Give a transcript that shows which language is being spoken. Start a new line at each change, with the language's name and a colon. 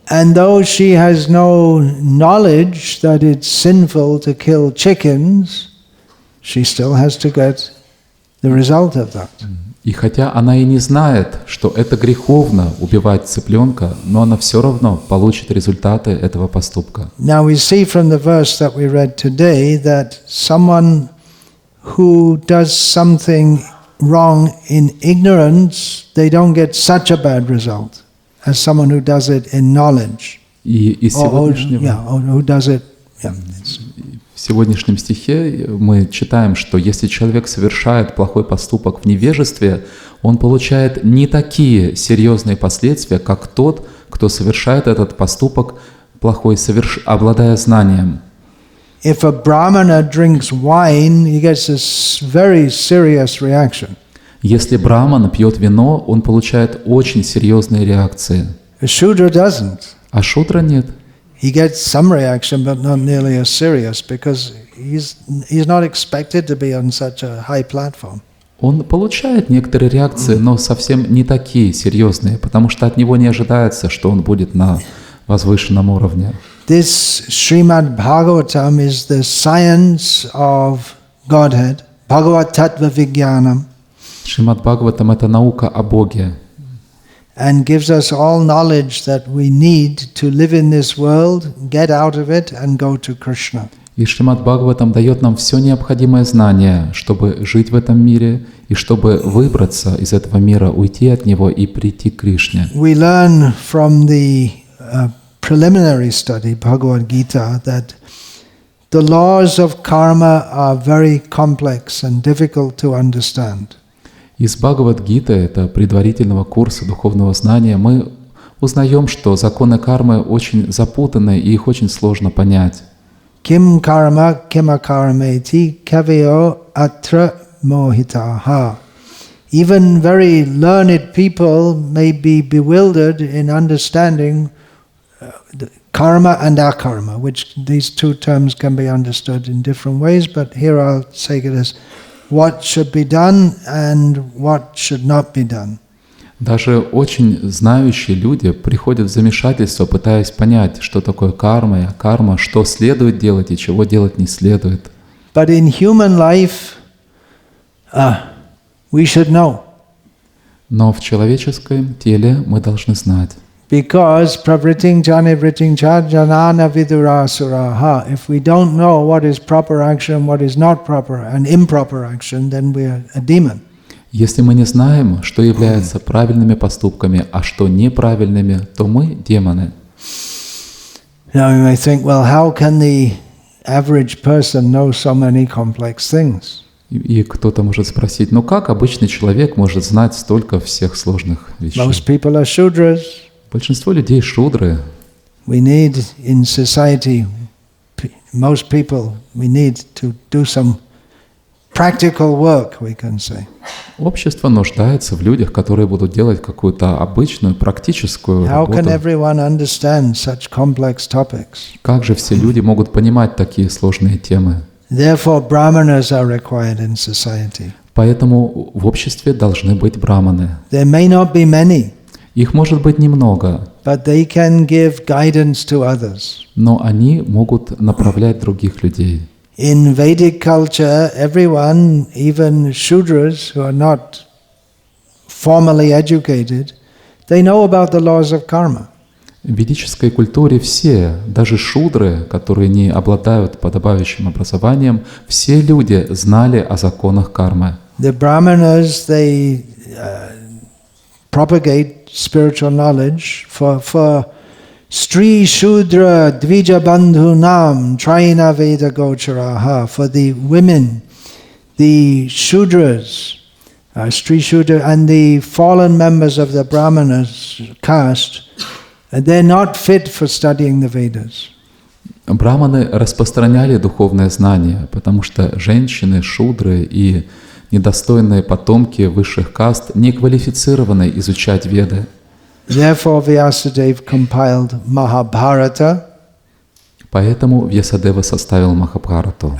English: And though she has no knowledge that it's sinful to kill chickens, she still has to get the result of that.
Russian: И хотя она и не знает, что это греховно убивать цыпленка, но она все равно получит результаты этого поступка.
English: Now we see from the verse that we read today that someone who does something wrong in ignorance, they don't get such a bad result as someone who does it in knowledge.
Russian: И из сегодняшнего...
English: or who does it,
Russian: В сегодняшнем стихе мы читаем, что если человек совершает плохой поступок в невежестве, он получает не такие серьезные последствия, как тот, кто совершает этот поступок плохой, обладая знанием.
English: If a brahmana drinks wine, he gets a very serious reaction.
Russian: Если браман пьет вино, он получает очень серьезные реакции.
English: A shudra doesn't.
Russian: А шудра нет.
English: He gets some reaction, but not nearly as serious, because he's not expected to be on such a high platform.
Russian: Он получает некоторые реакции, но совсем не такие серьезные, потому что от него не ожидается, что он будет на возвышенном уровне.
English: This Srimad Bhagavatam is the science of Godhead, Bhagavat Tattva Vijnanam,
Russian: Шримад Бхагаватам — это наука о Боге,
English: and gives us all knowledge that we need to live in this world, get out of it, and go to Krishna.
Russian: И Шримад Бхагаватам дает нам все необходимое знание, чтобы жить в этом мире и чтобы выбраться из этого мира, уйти от него и прийти к Кришне.
English: We learn from the preliminary study, Bhagavad Gita, that the laws of karma are very complex and difficult to understand.
Russian: Из Бхагавад-гиты, это предварительного курса духовного знания, мы узнаем, что законы кармы очень запутаны и их очень сложно понять.
Sanskrit: Kim karma kimakarmeti kaveyo atra mohitaha.
English: Even very learned people may be bewildered in understanding karma and akarma, which these two terms can be understood in different ways, but here I'll say it as what should be done and what should not be done.
Russian: Даже очень знающие люди приходят в замешательство, пытаясь понять, что такое карма и акарма, что следует делать и чего делать не следует.
English: But in human life, we should know.
Russian: Но в человеческом теле мы должны знать.
English: Because
Sanskrit: pravriting janivriting janana vidurasuraha.
English: If we don't know what is proper action, what is not proper and improper action, then we are a demon.
Russian: Если мы не знаем, что является правильными поступками, а что неправильными, то мы демоны.
English: Now you may think, well, how can the average person know so many complex things?
Russian: И кто-то может спросить, ну как обычный человек может знать столько всех сложных вещей?
English: Most people are shudras.
Russian: Большинство людей шудры.
English: We need in society, most people, we need to do some practical work, we can say.
Russian: Общество нуждается в людях, которые будут делать какую-то обычную, практическую
English: How can
Russian: работу.
English: everyone understand such complex topics?
Russian: Как же все люди могут понимать такие сложные темы?
English: Therefore, brahmanas are required in society.
Russian: Поэтому в обществе должны быть браманы.
English: There may not be many,
Russian: Их может быть немного,
English: but they can give guidance to others.
Russian: но они могут направлять других людей.
English: In Vedic culture, everyone, even Shudras who are not formally educated, they know about the laws of karma.
Russian: В ведической культуре все, даже шудры, которые не обладают подобающим образованием, все люди знали о законах кармы.
English: The brahmanas, they propagate spiritual knowledge for
Sanskrit: Stri Shudra Dvija Bandhu Nam Traina Veda Gocharaha.
English: For the women, the Shudras, Stri Shudra, and the fallen members of the Brahmanas caste, they're not fit for studying the Vedas.
Russian: Браманы распространяли духовное знание, потому что женщины, шудры и недостойные потомки высших каст не квалифицированы изучать Веды.
English: Therefore, Vyasadeva compiled Mahabharata,
Russian: Поэтому Вьясадева составил Махабхарату.